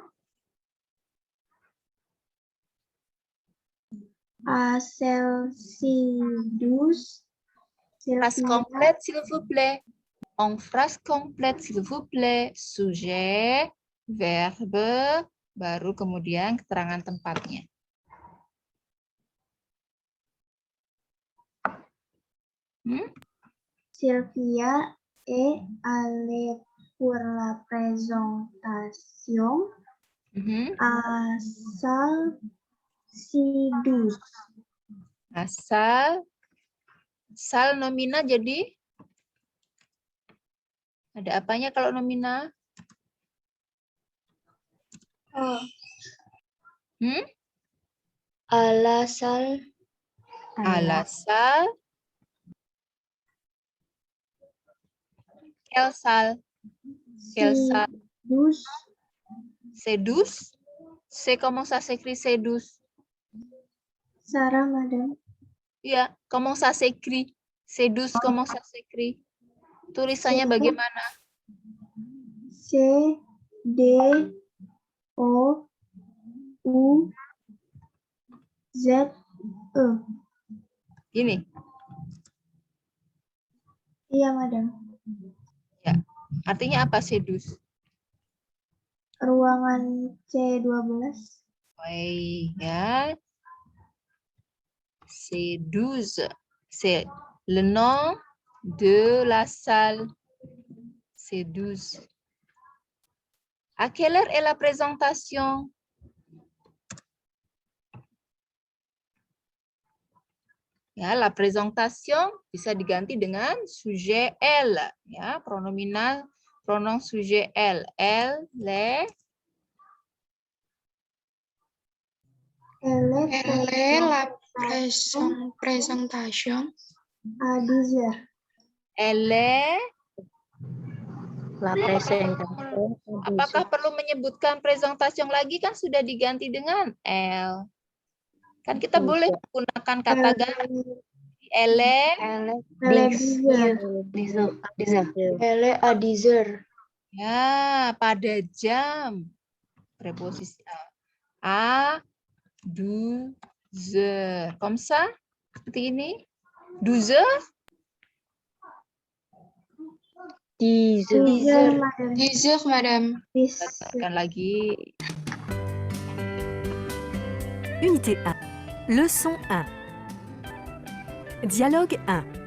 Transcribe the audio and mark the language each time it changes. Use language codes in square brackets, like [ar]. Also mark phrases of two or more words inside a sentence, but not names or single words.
[fr] À salle C12. Phrase complète, s'il vous plaît. En phrase complète, s'il vous plaît. Sujet, verbe, [id] baru kemudian keterangan tempatnya. [fr] Sylvia est allée pour la présentation à salle C12. [id] Asal, sal nomina jadi ada apanya kalau nomina? [fr] À la salle. À la salle. Quelle salle? Quelle salle? C12. C12. C'est comment ça s'écrit C12? Sarah, madame. Iya, comment ça s'écrit? C12 comment ça s'écrit? [id] Tulisannya bagaimana? [fr] C, D, O, U, Z, E. [id] Gini. Iya, madam. Ya. Artinya apa C12? Ruangan C12. Baik, ya. C12. [fr] C'est le nom de la salle. C12. À quelle heure est la présentation? [id] Ya, [fr] la présentation [id] bisa diganti dengan [fr] sujet elle, [id] ya, pronominal, [fr] pronom sujet elle, les. Elle Elle la présentation à 10 heures. Elle est. La présentation. [id] Apakah perlu menyebutkan presentation lagi? Kan sudah diganti dengan elle. Kan kita boleh menggunakan kata ganti. [fr] Elle est. Elle est 10 heures. Elle est à 10 heures. [id] Ya, pada jam. Preposisi a. [fr] 12 heures. Comme ça? [id] Seperti ini? 12 heures? 10 [fr] 10 heures, madame. 10 heures, madame. 10 [id] Katakan lagi. [fr] Unité 1. Leçon 1. Dialogue 1.